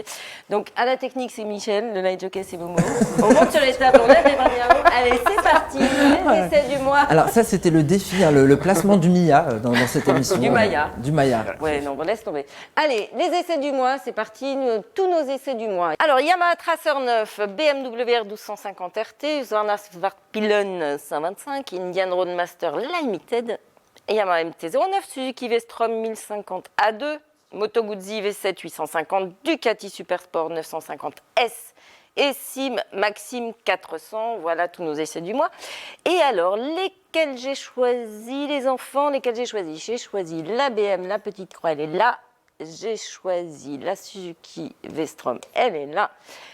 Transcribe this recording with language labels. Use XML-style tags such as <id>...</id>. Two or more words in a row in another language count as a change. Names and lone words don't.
<fr>Donc à la technique, c'est Michel. Le</fr> <en>light jockey,</en> <fr>c'est Momo. On monte sur les tables, on lève les bras bien haut. Allez, c'est parti. Les essais du mois. Alors ça, c'était le défi, hein, le placement du Mia dans cette émission. Du Maya. Du Maya. Ouais, non, bon, laisse tomber. Allez, les essais du mois, c'est parti, tous nos essais du mois. Alors, Yamaha Tracer 9, BMW R1250 RT, Husqvarna Svartpilen 125, Indian Roadmaster Limited, Yamaha MT-09, Suzuki V-Strom 1050 A2, Moto Guzzi V7 850, Ducati Supersport 950S et Sim Maxime 400. Voilà tous nos essais du mois. Et alors, lesquels j'ai choisi, les enfants, lesquels j'ai choisi? J'ai choisi la BM, la petite croix, elle est là. J'ai choisi la Suzuki V-Strom, elle est là.</fr>